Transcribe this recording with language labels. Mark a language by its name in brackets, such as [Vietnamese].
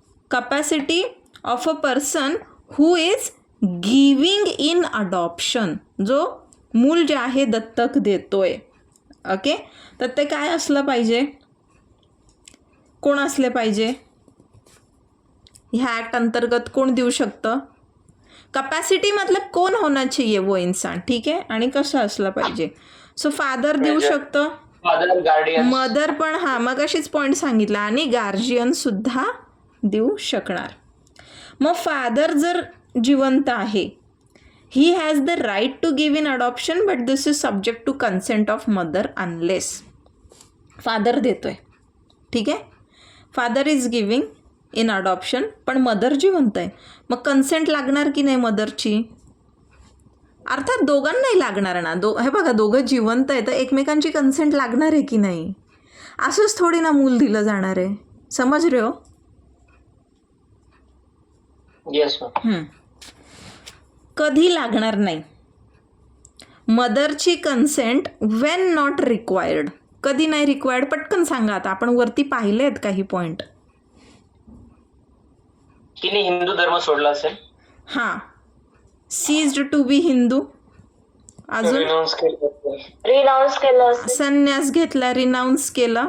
[English] Capacity of a person who is giving in adoption. [Marathi] जो मूल जे आहे दत्तक देतोय. ओके. तर ते काय असलं पाहिजे? कोण असले पाहिजे? ह्या ॲक्ट अंतर्गत कोण देऊ शकतं? [Hindi] कपॅसिटी मतलब कौन होना चाहिए वो इंसान. [Marathi] ठीक आहे. आणि कसं असलं पाहिजे? सो फादर देऊ शकतं, [English] Father, guardian. [Marathi] मदर पण, हां मग अशीच पॉईंट सांगितला, आणि गार्जियन सुद्धा देऊ शकणार. मग फादर जर जिवंत आहे, [English] He has the right to give in adoption but this is subject to consent of mother unless. [Marathi] Father देतोय, ठीक आहे. [English] father is giving in adoption, [Marathi] पण मदर जिवंत आहे. मग कन्सेंट लागणार की नाही मदरची? अर्थात दोघांनाही लागणार ना. हे बघा, दोघं जिवंत आहे तर एकमेकांची कन्सेंट लागणार आहे की नाही? असंच थोडी ना मूल दिलं जाणार आहे. समज रे हो. [English] Yes ma'am. [Marathi] कधी लागणार नाही? [English] मदरची consent when not required. [Marathi] कधी नाही रिक्वायर्ड? पटकन सांगा. आता आपण वरती पाहिले आहेत काही पॉईंट. तिने हिंदू धर्म सोडला असेल, [English] हां ceased to be Hindu. अजून renounce [Marathi] रिनाऊन्स केलं असेल. संन्यास घेतला, रिनाऊन्स केला.